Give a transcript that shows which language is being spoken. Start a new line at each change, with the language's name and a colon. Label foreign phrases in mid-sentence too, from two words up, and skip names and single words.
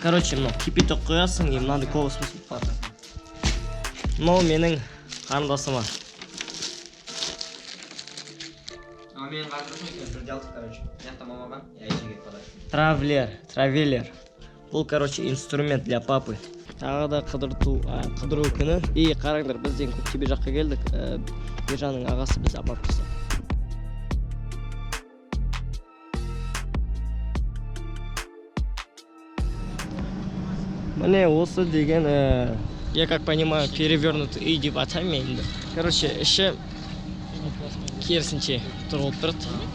Kazakh: Короче, мынау кипяток қоясың, и мынандай космос бар. Мынау менің қарындасыма. Менің қарындасым екен, бірде алдық, короче. Мияқта мамаға, я ешеге подарок. Травелер. Бұл, короче,
Russian: инструмент для папы.
Kazakh: Тағы да қыдыру күні. И қараңдар, біз деген Көктөбе жаққа келдік. Ержанның ағасы біз апарып тастады. Міне осы деген,
Russian: я как понимаю, перевернутый
Kazakh: үй деп атаймын енді. Короче, іші керісінше тұрғылып тұрды.